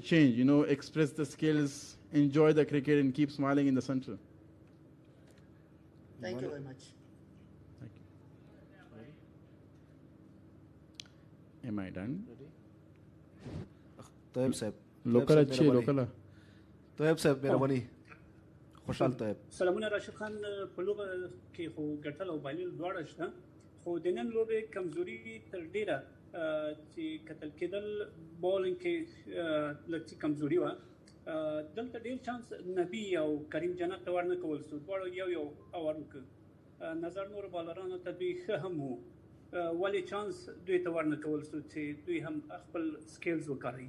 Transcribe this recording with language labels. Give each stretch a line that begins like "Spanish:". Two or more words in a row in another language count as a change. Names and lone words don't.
English: Express the skills, enjoy the cricket and keep smiling in the center. Thank you very much. Thank you. Am I done? طيب سيب Local अच्छी local. طيب سيب مهرباني خوشحال طيب
Pashto: سلامونه راشد خان په لوبه کې خو ګټل او بایلل دواړه شته خو د نن لوبې کمزوري تر ډیره چې کتل کېدل بولینګ کې لږ کمزوري وه دلته ډېر چانس نبي او کریم جنت ته ورنه کول شو دواړو یو اور وکړ نظر نور بالرانو ته دوی ښه هم وو ولې چانس دوی ته ورنه کول شو چې دوی هم خپل سکیلز وکاروي